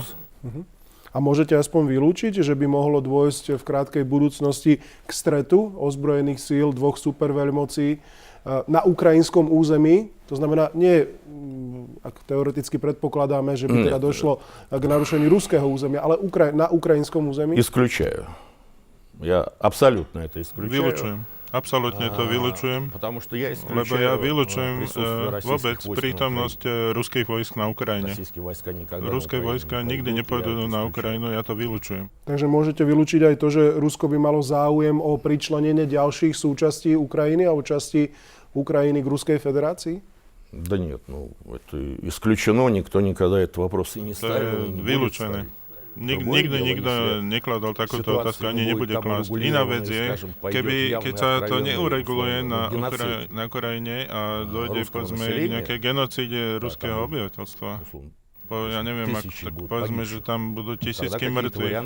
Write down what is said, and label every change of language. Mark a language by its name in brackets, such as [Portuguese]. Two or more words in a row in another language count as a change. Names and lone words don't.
[Slovak] A môžete aspoň vylúčiť, že by mohlo dôjsť v krátkej budúcnosti k stretu ozbrojených síl dvoch superveľmocí na ukrajinskom území? To znamená, nie, ak teoreticky predpokladáme, že by teda došlo k narušeniu ruského územia, ale na ukrajinskom území? [Russian] Исключаю. Я абсолютно это исключаю. [Slovak] Vylučujem. Absolútne to vylučujem, lebo ja vylučujem vôbec prítomnosť ruských vojsk na Ukrajine. Ruské vojska nikdy nepôjdu na Ukrajinu, ja to vylučujem. Takže môžete vylúčiť aj to, že Rusko by malo záujem o pričlenenie ďalších súčastí Ukrajiny alebo časti Ukrajiny k Ruskej federácii? [Russian] Да нет, это исключено, никто никогда этот вопрос и не ставил. [Slovak] Vylúčené. Nikdy nikto nekladol takúto otázku, ani nebude klásť. Iná vec je, keď sa to neureguluje na Ukrajine a dojde povedzme k nejakej genocíde ruského obyvateľstva. Ja neviem, tak povedzme, že tam budú tisícky mŕtvi.